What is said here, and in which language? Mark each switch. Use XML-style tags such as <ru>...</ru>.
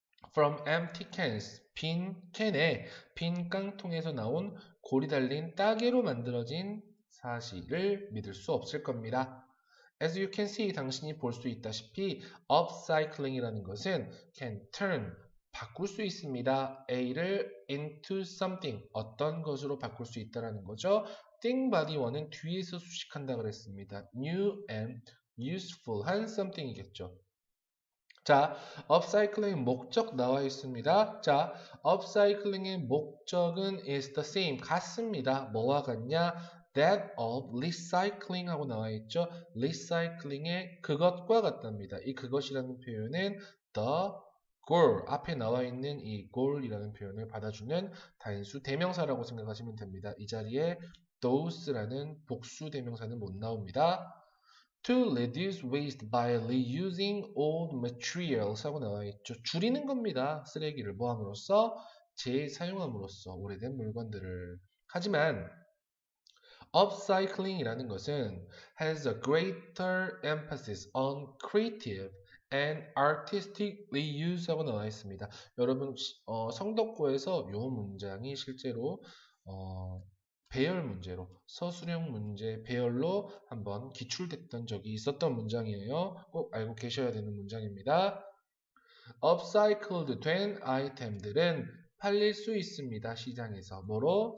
<ko>from empty cans, 빈 캔에 빈 깡통에서 나온 골이 달린 따개로 만들어진 사실을 믿을 수 없을 겁니다. As you can see, 당신이 볼 수 있다시피 upcycling이라는 것은 can turn, 바꿀 수 있습니다. A를 into something, 어떤 것으로 바꿀 수 있다는 거죠. think body 원은 뒤에서 수식한다 그랬습니다. new and useful한 something이겠죠. 자, upcycling 목적 나와 있습니다. 자, upcycling의 목적은 is the same, 같습니다. 뭐와 같냐? That of recycling 하고 나와 있죠. recycling의 그것과 같답니다. 이 그것이라는 표현은 the goal, 앞에 나와 있는 이 goal이라는 표현을 받아주는 단수 대명사라고 생각하시면 됩니다. 이 자리에 those라는 복수 대명사는 못 나옵니다.</ko> <en>To reduce waste by reusing old materials 하고 나와 있죠.</en> <ko>줄이는 겁니다. 쓰레기를 뭐함으로써? 재사용함으로써 오래된 물건들을.</ko> <en>하지만 upcycling이라는 것은 has a greater emphasis on creative and artistic reuse 하고 나와 있습니다.</en> <ko>여러분 성덕고에서 이 문장이 실제로 배열 문제로, 서술형 문제 배열로 한번 기출됐던 적이 있었던 문장이에요. 꼭 알고 계셔야 되는 문장입니다. upcycled 된 아이템들은 팔릴 수 있습니다. 시장에서. 뭐로?</ko>